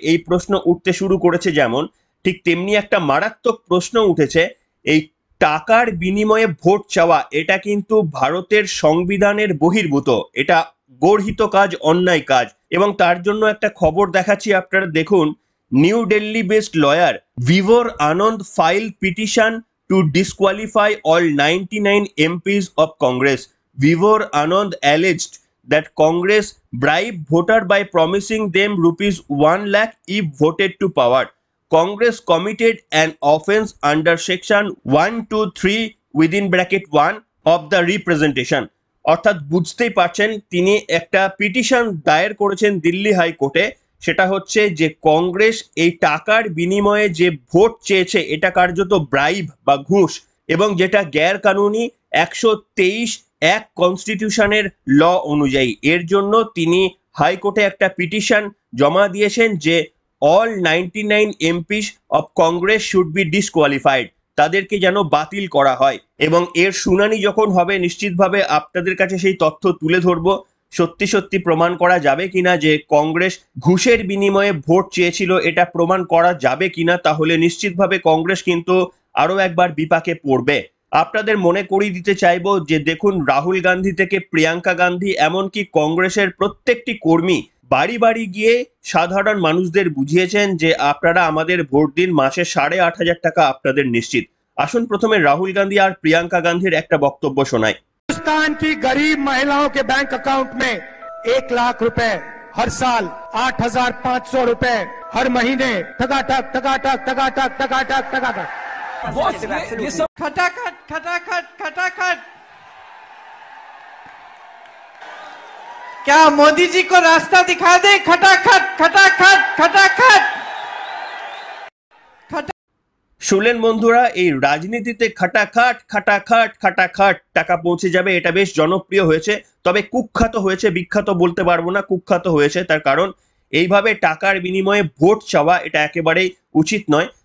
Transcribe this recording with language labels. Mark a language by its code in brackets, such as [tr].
[bn] এই প্রশ্ন উঠতে শুরু করেছে। যেমন ঠিক তেমনি একটা মারাত্মক প্রশ্ন উঠেছে, এই টাকার বিনিময়ে ভোট চাওয়া এটা কিন্তু ভারতের সংবিধানের বহির্ভূত, এটা গর্হিত কাজ, অন্যায় কাজ। এবং তার জন্য একটা খবর দেখাচ্ছি, আপনারা দেখুন। [en] New Delhi based lawyer Vibhor Anand file petition to disqualify all 99 MPs of Congress. Vivor Anand alleged that Congress bribed voter by promising them rupees 1 lakh if voted to power. Congress committed an offence under section 123 within bracket 1 of the representation. [bn] অর্থাৎ বুঝতেই পারছেন তিনি একটা petition দায়ের করেছেন দিল্লি হাইকোর্টে। সেটা হচ্ছে যে কংগ্রেস এই টাকার বিনিময়ে যে ভোট চেয়েছে এটা কার্যত ব্রাইব বা ঘুষ, এবং যেটা গ্যার কানুনি 123(1) কনস্টিটিউশনের ল অনুযায়ী। এর জন্য তিনি হাইকোর্টে একটা পিটিশন জমা দিয়েছেন যে [en] all 99 MPs of Congress should be disqualified, [bn] তাদেরকে যেন বাতিল করা হয়। এবং এর শুনানি যখন হবে নিশ্চিতভাবে আপনাদের কাছে সেই তথ্য তুলে ধরবো, সত্যি সত্যি প্রমাণ করা যাবে কিনা যে কংগ্রেস ঘুষের বিনিময়ে ভোট চেয়েছিল, এটা প্রমাণ করা যাবে কিনা, তাহলে নিশ্চিতভাবে কংগ্রেস কিন্তু আরো একবার বিপাকে পড়বে। আপনাদের মনে করিয়ে দিতে চাইবো যে দেখুন, রাহুল গান্ধী থেকে প্রিয়াঙ্কা গান্ধী এমনকি কংগ্রেসের প্রত্যেকটি কর্মী বাড়ি বাড়ি গিয়ে সাধারণ মানুষদের বুঝিয়েছেন যে আপনারা আমাদের ভোট দিন, মাসে 8,500 টাকা আপনাদের নিশ্চিত। আসুন প্রথমে রাহুল গান্ধী আর প্রিয়াঙ্কা গান্ধীর একটা বক্তব্য শোনাই। [hi] हिंदुस्तान की गरीब महिलाओं के बैंक अकाउंट में 1 लाख रुपए हर साल, 8,500 रुपए हर महीने, ठगाठक ठगाठक ठगाठक ठगाठक ठगाठक। ये सब खटाखट खटाखट खटाखट। क्या मोदी जी को रास्ता दिखा दे? खटाखट खटाखट खटाखट। [bn] শুনলেন বন্ধুরা, এই রাজনীতিতে খাটাখাট খাটাখাট খাটাখাট টাকা পৌঁছে যাবে, এটা বেশ জনপ্রিয় হয়েছে। তবে কুখ্যাত হয়েছে, বিখ্যাত বলতে পারবো না, কুখ্যাত হয়েছে। তার কারণ এইভাবে টাকার বিনিময়ে ভোট চাওয়া এটা একেবারেই উচিত নয়।